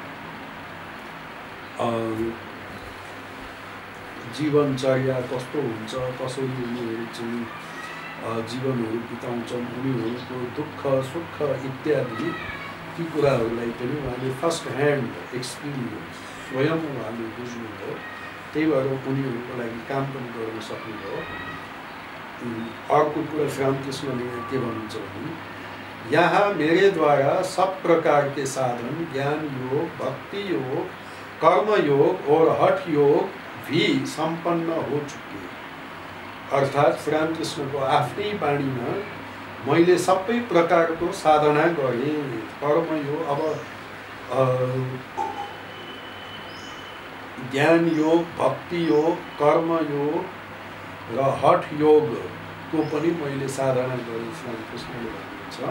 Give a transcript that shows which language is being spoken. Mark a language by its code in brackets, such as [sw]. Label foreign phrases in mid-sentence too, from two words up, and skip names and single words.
[ne] जीवनचर्या कस्तो हुन्छ, कसरी उनीहरू चाहिँ जीवनहरू बिताउँछन्, उनीहरूको दुःख सुख इत्यादि ती कुराहरूलाई पनि उहाँले [en] first hand experience [ne] स्वयं उहाँले बुझ्नुभयो। त्यही भएर उनीहरूको लागि काम पनि गर्न सक्नुभयो। अर्को कुरा श्रीरामकृष्णले के भन्नुहुन्छ भने, [hi] यहाँ मेरे द्वारा सब प्रकार के साधन ज्ञान योग, भक्ति योग, कर्म योग और हठ योग भी संपन्न हो चुके। [ne] अर्थात् श्रीरामकृष्णको आफ्नै बाणीमा मैले सबै प्रकारको साधना गरेँ। कर्म योग, अब ज्ञान योग, भक्ति योग, कर्म योग र हठ योगको पनि मैले साधना गरेँ श्रीरामकृष्णले भन्नुहुन्छ।